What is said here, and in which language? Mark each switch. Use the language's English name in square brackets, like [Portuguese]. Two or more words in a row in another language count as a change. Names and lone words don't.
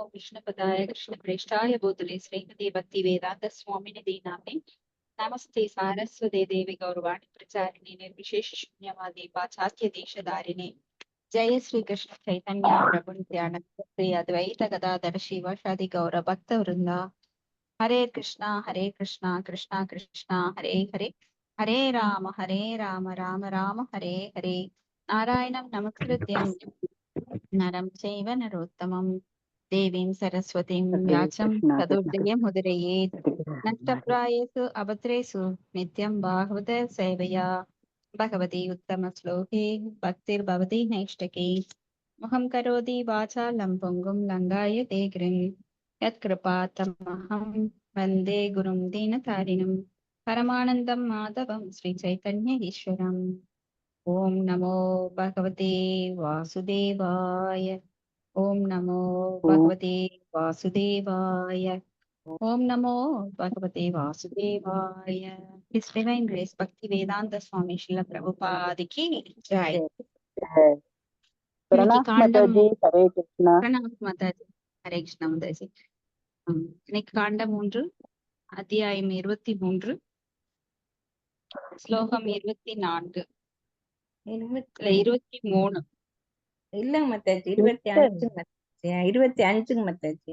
[Sanskrit] विष्णुपदाय कृष्णप्रेष्ठाय भूतले श्रीमते भक्ति वेदांत स्वामिनिधि नाम्ने नमस्ते सारस्वते देवी गौरवाणी प्रचारिणे निर्विशेष शून्यवादी पाश्चात्य देशधारिणे जय श्री कृष्ण चैतन्य प्रभु नित्यानंद श्री अद्वैत गदाधर शिवासादि गौर भक्त वृंदा हरे कृष्णा कृष्णा कृष्णा हरे हरे हरे राम राम राम हरे हरे नारायणं नमस्कृत्यं नरं चैव नरोत्तमं देवीं सरस्वतीं हरे व्यासं कृष्णा कृष्ण तदोदये मुदिरयेत् कृष्ण नष्टप्रायेषु अभद्रेषु नित्यं बाहुवत सेवया भगवती उत्तमश्लोके भक्तिर्भवति नैष्टके मुखं करोति वाचालं पुङ्गुं लङ्घाय ते गिरिं यत्कृपातमहं वन्दे गुरुं दीनतारिणं परमानन्दं माधवं श्रीचैतन्य ईश्वरम् ॐ नमो भगवते वासुदेवाय ॐ नमो ओम भगवते वासुदेवाय ॐ नमो भगवते वासुदेवाय [English] His Divine Grace [Sanskrit] Bhakti Vedanta Swami Srila Prabhupada [Hindi] की जय। जय। [Tamil] இன்னைக்கு [Hindi] प्रणाम माता [Tamil] காண்டம் [Hindi] जी। हरे कृष्णा। [Tamil] பிரணாம் மாதாஜி. ஹரே கிருஷ்ணா மாதாஜி. இன்னைக்கு காண்டம் 3 அத்தியாயம் 23 ஸ்லோகம் 24 23 இல்ல மத்தாச்சி 25 மத்தாச்சி 25 மத்தாச்சி.